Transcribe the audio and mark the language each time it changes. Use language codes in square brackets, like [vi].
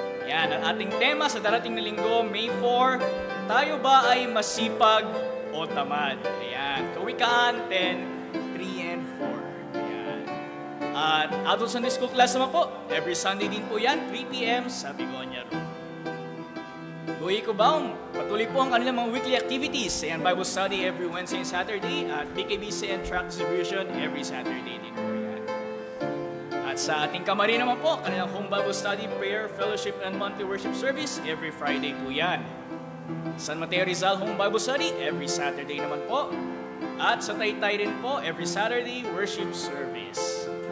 [tl] Yan, at ating tema sa darating na linggo, May 4, tayo ba ay masipag o tamad? Ayan, Kawikaan 10, 3 and 4. Ayan. At Adult Sunday School class naman po, every Sunday din po yan, 3 p.m. sa Bigonia Room. Goy Cubao, patuloy po ang kanilang mga weekly activities. [en] Ayan, Bible study every Wednesday and Saturday at BKBC and tract distribution every Saturday [tl] din po yan. At sa ating kamarin naman po, kanilang home Bible study, prayer, fellowship, and monthly worship service every Friday po yan. San Mateo Rizal Home Bible Study every Saturday naman po. At sa Taytay rin po, every Saturday worship service.